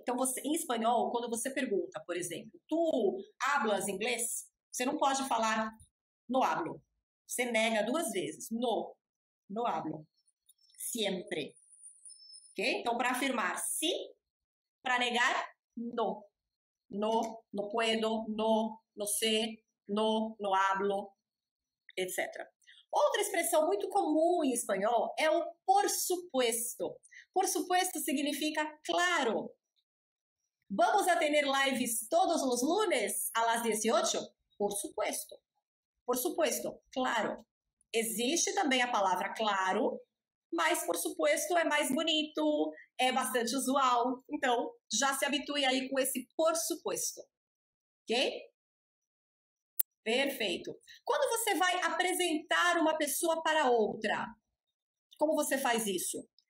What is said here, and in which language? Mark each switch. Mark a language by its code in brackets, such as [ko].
[pt] Então, você, em espanhol, quando você pergunta, por exemplo, [es] tu hablas inglês? [pt] Você não pode falar no hablo. Você nega 2 vezes. [es] No, no hablo. Siempre. [pt] Ok? Então, para afirmar sim, para negar, no. [es] No, no puedo, no sé, no hablo, etc. [pt] Outra expressão muito comum em espanhol é o por supuesto. [es] Por supuesto significa claro. ¿Vamos a tener lives todos los lunes a las 18? Por supuesto. Por supuesto, claro. [pt] Existe também a palavra claro, mas por supuesto é mais bonito, é bastante usual. Então, já se habitue aí com esse por supuesto. Ok? Perfeito. Quando você vai apresentar uma pessoa para outra, como você faz isso?